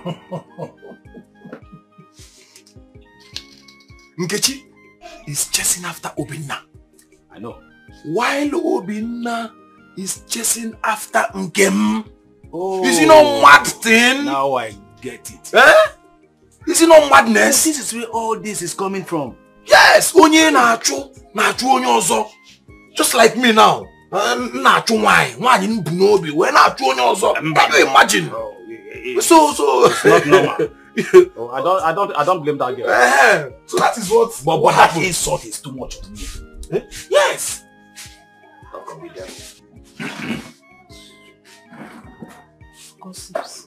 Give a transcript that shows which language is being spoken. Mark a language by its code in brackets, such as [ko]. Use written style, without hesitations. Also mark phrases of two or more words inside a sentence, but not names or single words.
[en] Nkechi is chasing after Obinna. I know. While Obinna is chasing after Nkem. Oh. Is it not mad thing? Now I get it. Eh? Is it not madness? This is where all this is coming from. Yes, [ig] onye na-achụ onye ọzọ. [en] Just like me now. [ig] Na-achụ nwaanyị mbu n'obi wee na-achụ onye ọzọ. [en] Can you imagine? So it's not normal. I don't blame that girl. So that is what. But that insult is too much to me. Eh? Yes. How come you there? Gossips.